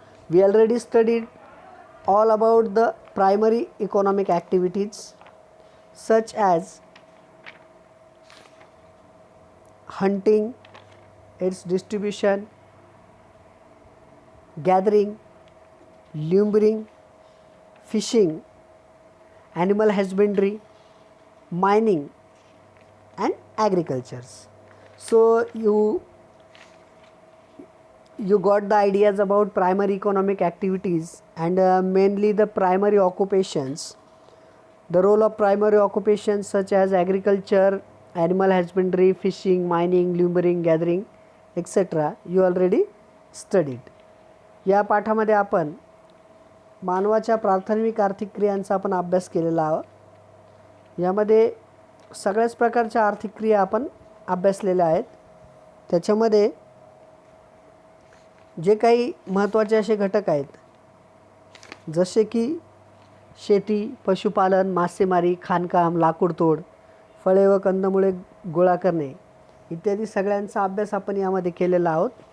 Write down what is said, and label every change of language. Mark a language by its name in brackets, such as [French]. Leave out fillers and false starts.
[English] We already studied all about the primary economic activities such as hunting, its distribution, gathering, lumbering, fishing, animal husbandry, mining and agricultures. So you got the ideas about primary economic activities and mainly the primary occupations, the role of primary occupations such as agriculture, animal husbandry, fishing, mining, lumbering, gathering etc. you already studied. [Marathi] या पाठामध्ये आपण मानवाच्या प्राथमिक आर्थिक क्रियांचा आपण अभ्यास केलेला आहोत. यामध्ये सगळ्याच प्रकारच्या आर्थिक क्रिया आपण अभ्यासलेल्या आहेत. त्याच्यामध्ये जे काही महत्त्वाचे असे घटक आहेत जसे की शेती, पशुपालन, मासेमारी, खाणकाम, लाकूडतोड, फळे व कंदमुळे गोळा करणे इत्यादी सगळ्यांचा अभ्यास आपण यामध्ये केलेला आहोत.